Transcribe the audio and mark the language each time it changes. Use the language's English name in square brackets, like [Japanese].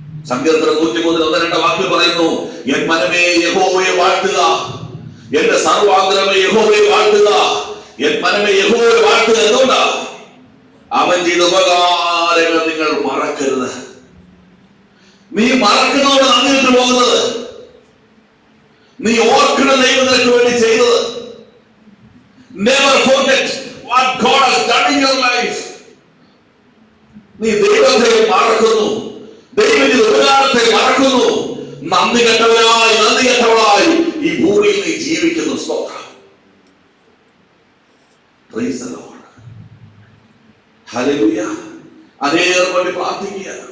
[Malayalam] സങ്കീർത്തനം 103:1-2 വാക്യം പറയുന്നു, എൻ മനമേ യഹോവയെ വാഴ്ത്തുക, എന്റെ സർവാഗ്രഹമേ യഹോവയെ വാഴ്ത്തുക, എൻ മനമേ യഹോവയെ വാഴ്ത്തുക. എന്തുകൊണ്ടാ? അവൻ ചെയ്ത ഉപകാരങ്ങൾ നിങ്ങൾ മറക്കരുത്. നീ മറക്കുന്നതോടെ നന്ദിയിട്ട് പോകുന്നത്. നീ ഓർക്കുന്ന ദൈവം നിനക്ക് വേണ്ടി ചെയ്തത്. [English] Never forget what God has done in your life. [Malayalam] നീ ദൈവത്തെ മറക്കുന്നു, ദൈവത്തിന്റെ ഉപകാരത്തെ മറക്കുന്നു. നന്ദി കെട്ടവളായി ഈ ഭൂമിയിൽ നീ ജീവിക്കുന്നു. സ്തോത്രം. [English] Praise the Lord. [Malayalam] ഹല്ലേലൂയ. അനേകം വേണ്ടി പ്രാർത്ഥിക്കുക.